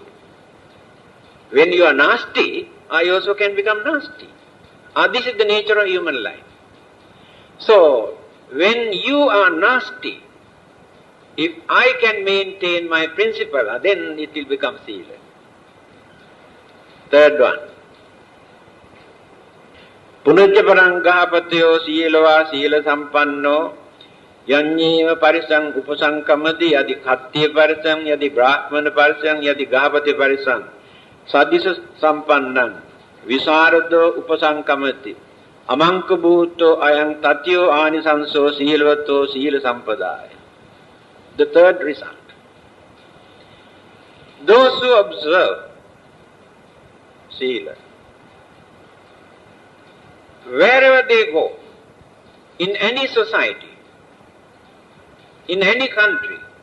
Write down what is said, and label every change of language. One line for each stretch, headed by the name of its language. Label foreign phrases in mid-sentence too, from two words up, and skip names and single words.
English: When you are nasty, I also can become nasty. This is the nature of human life. So, when you are nasty, if I can maintain my principle, then it will become Sila. Third one.
Pali: Punajja parang gahapatyo silava sila sampanno Yanyeva parisang upasankamati yadi khatya parisang yadi brahmana parisang yadi gahapati parisang sadisa sampannang visarado upasankamati amanka bhuto ayang tatyo anisanso silvato sila sampadaya.
English: The third result. Those who observe Sila, wherever they go, in any society, in any country,